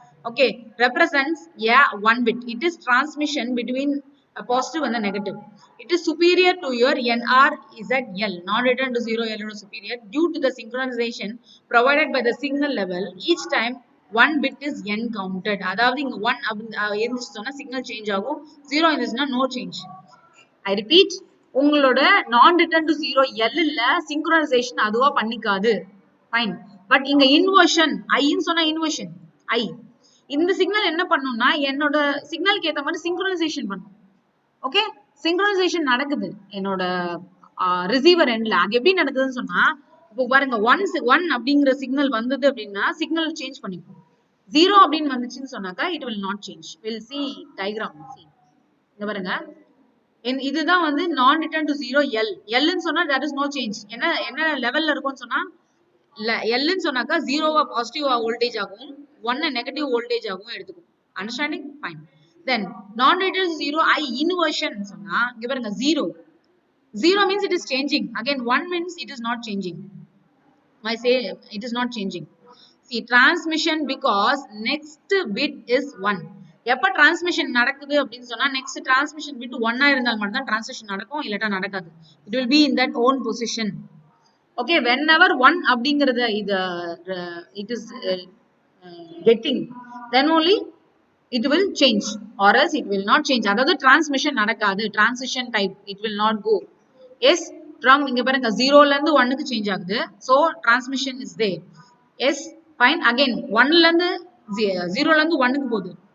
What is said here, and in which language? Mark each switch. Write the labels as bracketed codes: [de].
[en] Okay, represents one bit. It is transmission between a positive and a negative. It is superior to your NRZL, non-return to zero L is superior due to the synchronization provided by the signal level. Each time one bit is n counted. [ta] அதாவது இங்க 1 இருந்துச்சு சொன்னா signal change ஆகும், 0 இருந்துச்சுன்னா no change. [en] I repeat, [ta] உங்களோட non-return to zero L ல synchronization அதுவா பண்ணிக்காது. Fine. But இங்க inversion, I ன்னு சொன்னா inversion, I. இந்த சிக்னல் என்ன பண்ணும்னா என்னோட சிக்னலுக்கு ஏத்த மாதிரி synchronization பண்ணும். ஓகே, சிங்க்ரோனைசேஷன் நடக்குது என்னோட ரிசீவர் எண்ட்ல. அது எப்படி நடக்குதுன்னு சொன்னா, இப்போ பாருங்க 1 அப்படிங்கிற சிக்னல் வந்தது அப்படின்னா சிக்னல் சேஞ்ச் பண்ணிக்கும். 0 அப்படின்னு வந்துச்சுன்னு சொன்னாக்கா [en] It will not change. Will see diagram. [ta] இங்க பாருங்க, இதுதான் வந்து நான் ரிட்டர்ன் டு ஜீரோ எல். எல்ன்னு சொன்னா [en] That is no change. [ta] என்ன லெவல்ல இருக்கும்னு சொன்னா எல்ன்னு சொன்னாக்கா 0 பாசிட்டிவ் வோல்டேஜ் ஆகும், 1 நெகட்டிவ் வோல்டேஜ் ஆகும் எடுத்துக்கும். [en] Understanding? Fine. [ta] Then non-return to zero I inversion சொன்னா இங்க பாருங்க 0. [en] 0 means it is changing. Again 1 means it is not changing. I say it is not changing. See, transmission because next bit is 1. [ta] எப்ப transmission நடக்குது அப்படின்னு சொன்னா next transmission bit 1 இருந்தால் மட்டும் தான் transition நடக்கும், இல்லட்டா நடக்காது. [en] It will be in that own position. Okay, whenever 1 [ta] அப்படிங்கறத [en] it is getting, then only it will change or else it will not change. [ta] அதாவது transmission நடக்காது, transition type, it will not go. Yes, from இங்க பாருங்க 0 ல இருந்து 1 க்கு change ஆகுது, [en] so transmission is there. Yes, fine. [ta] Again 1 ல இருந்து 0 ல இருந்து 1 க்கு போகுது.